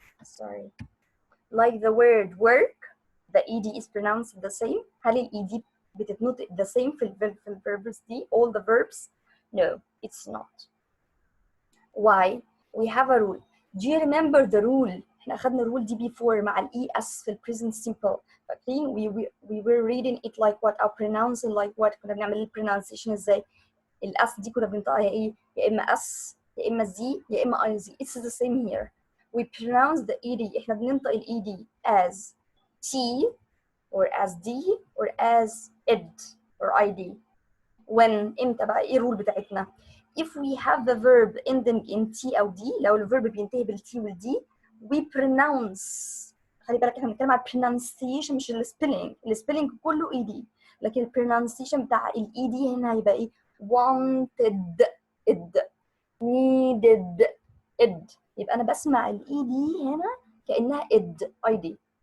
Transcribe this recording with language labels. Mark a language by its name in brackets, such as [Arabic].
[English] Sorry, like the word work, the ed is pronounced the same. هل ال ed [Arabic] بتتنطق [English] the same [Arabic] في verbs دي, [English] all the verbs? No, it's not. Why? We have a rule. Do you remember the rule? [Arabic] احنا أخذنا الرول دي before مع ال es في present simple. فاكرين [English] we were reading it like what, or pronouncing like what. [Arabic] كنا بنعمل pronunciation ازاي؟ الاس دي كنا بننطقها ايه؟ يا اما اس يا اما زي يا اما اي زي. [English] It's the same here. We pronounce the ed. [Arabic] احنا بننطق ال ed [English] as t or as d or as ed or id. When [Arabic] امتى بقى؟ ايه الرول بتاعتنا؟ [English] If we have the verb ending in t او d, [Arabic] لو الverb بينتهي بالt والd, [English] we pronounce. [Arabic] خلي بالك احنا بنتكلم على pronunciation مش السبيلنج. السبيلنج كله ed, لكن البرونانسيشن بتاع ال ed هنا هيبقى ايه؟ [English] wanted id, needed id. [Arabic] يبقى انا بسمع ال ed هنا كانها id id.